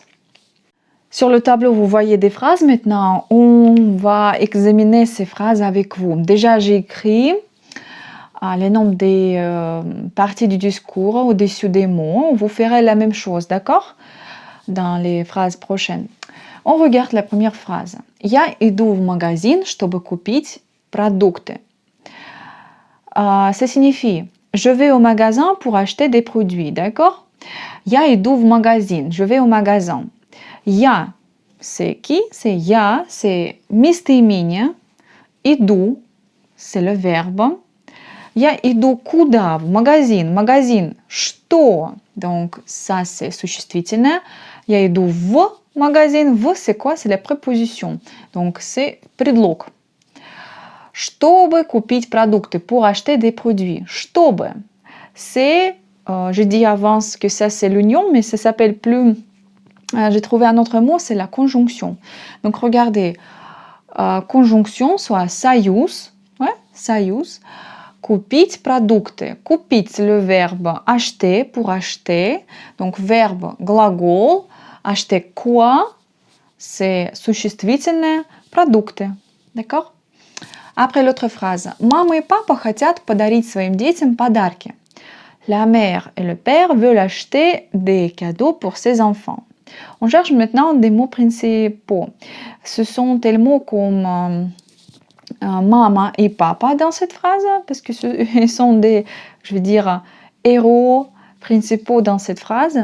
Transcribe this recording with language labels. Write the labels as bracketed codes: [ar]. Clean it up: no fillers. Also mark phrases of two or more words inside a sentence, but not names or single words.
[fr] Sur le tableau, vous voyez des phrases. Maintenant, on va examiner ces phrases avec vous. Déjà, j'ai écrit les noms des parties du discours au-dessus des mots. Vous ferez la même chose, d'accord? Dans les phrases prochaines. On regarde la première phrase. [ru] Я иду в магазин, чтобы купить продукты. [fr] Ça signifie je vais au magasin pour acheter des produits, d'accord? [ru] Я иду в магазин, [fr] je vais au magasin. Я, c'est qui? C'est я, c'est местоимение. Иду, c'est le verbe. [ru] Я иду куда? В магазин. Магазин, что? [fr] Donc, ça, c'est существительное. [ru] Я иду в магазин. [fr] В, c'est quoi? C'est la préposition. Donc, c'est предлог. [ru] Чтобы купить продукты, [fr] pour acheter des produits. Чтобы, c'est, je dis avant que ça, c'est l'union, mais ça s'appelle plus... j'ai trouvé un autre mot, c'est la conjonction. Donc, regardez, conjonction, soit союз, ouais, [ru] союз, купить продукты. Купить, [fr] c'est le verbe acheter, pour acheter. Donc, verbe глагол. Acheter quoi? C'est существительное, продукты. D'accord? Après l'autre phrase. [ru] Мама и папа хотят подарить своим детям подарки. [fr] La mère et le père veulent acheter des cadeaux pour ses enfants. On cherche maintenant des mots principaux. Ce sont tels mots comme maman et papa dans cette phrase, parce que ils sont des, je vais dire, héros principaux dans cette phrase.